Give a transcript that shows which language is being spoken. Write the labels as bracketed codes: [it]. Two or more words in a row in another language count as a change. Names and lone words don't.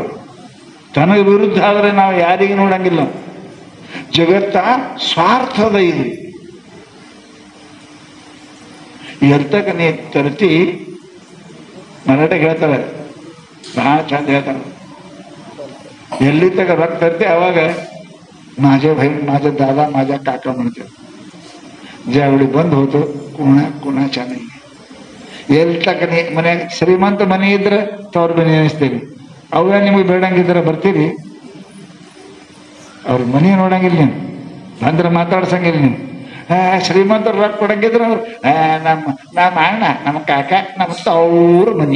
[kn] ತನಗೆ ವಿರುದ್ಧ ಆದ್ರೆ ನಾವು ಯಾರಿಗೆ ನೋಡಂಗಿಲ್ಲ. ಜಗತ್ತ ಸ್ವಾರ್ಥದ ಇದು. ಎಲ್ತಕ ನೀ ತರ್ತಿ, ಮರಾಠಿಗೆ ಹೇಳ್ತಾರೆ, ಬಹಳ ಚಂದ ಹೇಳ್ತಾರೆ, ಎಲ್ಲಿ ತಗ ರೊಕ್ಕ ತರ್ತಿ ಅವಾಗ [mr] माझे बहीण, माझा दादा, माझा काका म्हणते. ज्यावेळी बंद होतो, कोणाच्या नाही. [kn] ಎಲ್ಲಿ ತಕ್ಕ ಮನ್ಯಾಗ ಶ್ರೀಮಂತ ಮನೆ ಇದ್ರೆ ತವ್ರ ಮನೆ ಅನಿಸ್ತೇವಿ. ಅವೇ ನಿಮಗೆ ಬೇಡಂಗಿದ್ರೆ ಬರ್ತೀರಿ, ಅವ್ರ ಮನೆ ನೋಡಂಗಿಲ್ಲ, ನೀನು ಬಂದ್ರೆ ಮಾತಾಡ್ಸಂಗಿಲ್ಲ. ನೀವು ಶ್ರೀಮಂತರು ರೊಕ್ಕ ಕೊಡಂಗಿದ್ರೆ ಅವ್ರು ನಮ್ಮ ಅಣ್ಣ, ನಮ್ಮ ಕಾಕ, ನಮ್ಮ ತವ್ರ ಮನೆ.